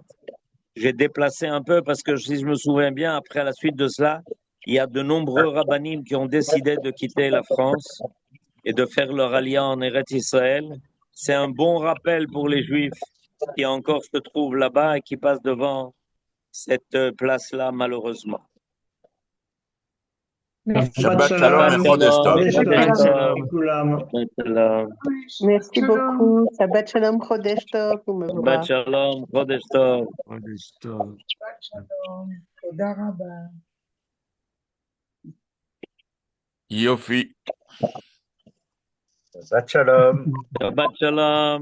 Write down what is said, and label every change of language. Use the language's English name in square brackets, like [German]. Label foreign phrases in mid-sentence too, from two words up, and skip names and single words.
[French] J'ai déplacé un peu parce que si je me souviens bien, après la suite de cela, il y a de nombreux rabbinim qui ont décidé de quitter la France et de faire leur alliance en Eretz Israël. C'est un bon rappel pour les Juifs qui encore se trouvent là-bas et qui passent devant cette place-là, malheureusement. Merci. [Hebrew] שבת שלום [French] et [Hebrew] חודש טוב. שבת שלום. לכולם. שבת שלום. [French] Merci beaucoup. [Hebrew] שבת שלום, חודש טוב, Shabbat ומבורך. שלום. חודש טוב. חודש טוב. תודה רבה. יופי. שבת שלום. שבת שלום.